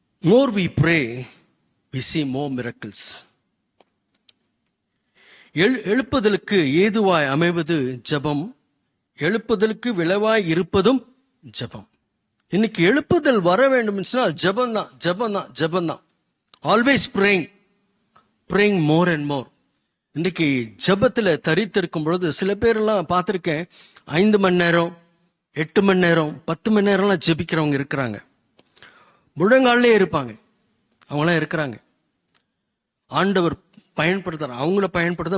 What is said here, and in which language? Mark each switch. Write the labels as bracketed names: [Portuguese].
[English] More we pray, we see more miracles. [Tamil] எழுப்புதலுக்கு ஏதுவாய் அமைவது ஜெபம், எழுப்புதலுக்கு விளைவாய் இருப்பதும் ஜெபம். இன்னைக்கு எழுப்புதல் வர வேண்டும் சொன்னால் ஜெபம் தான், ஜெபம் தான், ஜெபம் தான். [English] Always praying more and more. [Tamil] இன்னைக்கு ஜெபத்துல தரித்திருக்கும் பொழுது சில பேரெல்லாம் பார்த்திருக்கேன், 5 மணி நேரம், 8 மணி நேரம், 10 மணி நேரம்லாம் ஜெபிக்கிறவங்க இருக்கிறாங்க. முழங்காலே இருப்பாங்க, அவங்களாம் இருக்கிறாங்க. ஆண்டவர் பயன்படுத்துறார், அவங்கள பயன்படுத்த.